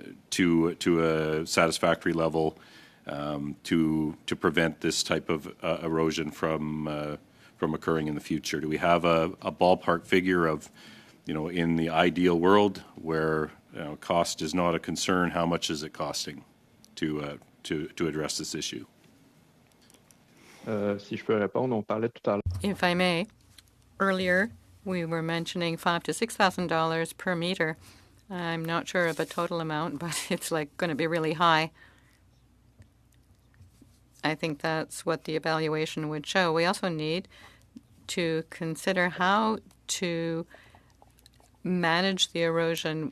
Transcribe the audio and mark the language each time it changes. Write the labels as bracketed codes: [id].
[en] to a satisfactory level to prevent this type of erosion from occurring in the future? Do we have a ballpark figure of, in the ideal world where cost is not a concern, how much is it costing to address this issue? [fr] Si je peux répondre, on parlait tout à l'heure. [en] If I may, earlier We were mentioning $5,000 to $6,000 per meter. I'm not sure of a total amount, but it's like going to be really high. I think that's what the evaluation would show. We also need to consider how to manage the erosion.